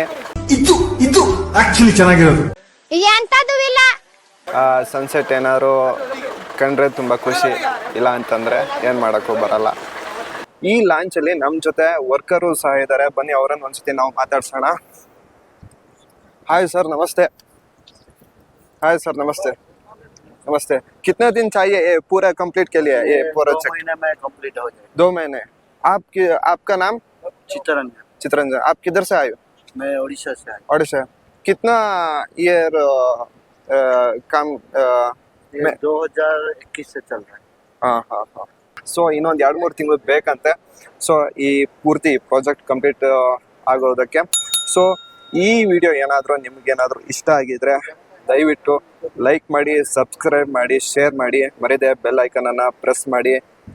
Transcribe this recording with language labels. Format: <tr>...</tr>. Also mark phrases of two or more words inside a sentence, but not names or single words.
<kn>ಇದು ಆಕ್ಚುಲಿ ಚೆನ್ನಾಗಿರೋದು. ಸನ್ಸೆಟ್ ಏನಾದ್ರು ಕಂಡ್ರೆ ತುಂಬ ಖುಷಿ, ಇಲ್ಲ ಅಂತಂದರೆ ಏನು ಮಾಡೋಕ್ಕೂ ಬರಲ್ಲ. ಈ ಲಾಂಚಲ್ಲಿ ನಮ್ಮ ಜೊತೆ ವರ್ಕರು ಸಹ ಇದ್ದಾರೆ. ಬನ್ನಿ ಅವರನ್ನು ಒಂದ್ಸತಿ ನಾವು ಮಾತಾಡ್ಸೋಣ.</kn> <en>hi sir,</en> <kn>ನಮಸ್ತೆ.</kn> <en>hi sir,</en> <hi>नमस्ते. नमस्ते. कितना दिन चाहिए ये पूरा कंप्लीट के लिए? ये प्रोजेक्ट 2 महीने में कंप्लीट हो जाए. 2 महीने. आपका नाम? चित्ररंजन. आप किधर से आए हो? मैं उड़ीसा से आया. ओडिशा. कितना ईयर काम? 2021 से चल रहा है. हाँ.</hi> <kn>ಸೊ ಇನ್ನೊಂದು 2-3 ತಿಂಗಳು ಬೇಕಂತೆ. ಸೊ ಈ ಪೂರ್ತಿ</kn> <en>project complete</en> <kn>ಆಗೋದಕ್ಕೆ. ಸೊ ಈ ವಿಡಿಯೋ ನಿಮ್ಗೇನಾದ್ರೂ ಇಷ್ಟ ಆಗಿದ್ರೆ ದಯವಿಟ್ಟು ಲೈಕ್ ಮಾಡಿ, ಸಬ್ಸ್ಕ್ರೈಬ್ ಮಾಡಿ, ಶೇರ್ ಮಾಡಿ, ಮರೆಯದೆ</kn> <en>bell icon</en> <kn>ಅನ್ನ ಪ್ರೆಸ್ ಮಾಡಿ.</kn>